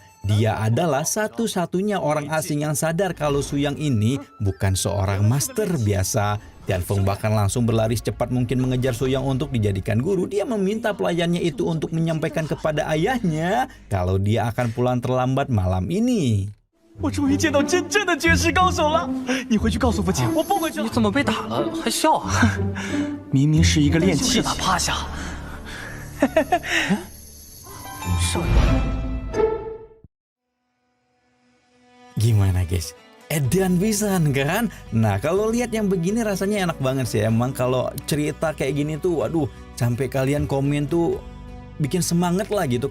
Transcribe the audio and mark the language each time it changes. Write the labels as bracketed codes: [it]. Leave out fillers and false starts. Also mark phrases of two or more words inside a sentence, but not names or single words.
[id] Dia adalah satu-satunya orang asing yang sadar kalau Su Yang ini bukan seorang master biasa. Tian Feng bahkan langsung berlari secepat mungkin mengejar Su Yang untuk dijadikan guru. Dia meminta pelayannya itu untuk menyampaikan kepada ayahnya kalau dia akan pulang terlambat malam ini. [zh] 我终于见到真正的绝世高手了！你回去告诉父亲，我不回去了。你怎么被打了还笑啊？明明是一个练气的，趴下。 [id] Gimana guys? [su] Edan pisan kan? [id] Nah kalau lihat yang begini rasanya enak banget sih. Emang kalau cerita kayak gini tuh waduh, sampai kalian komen tuh bikin semangat lah gitu.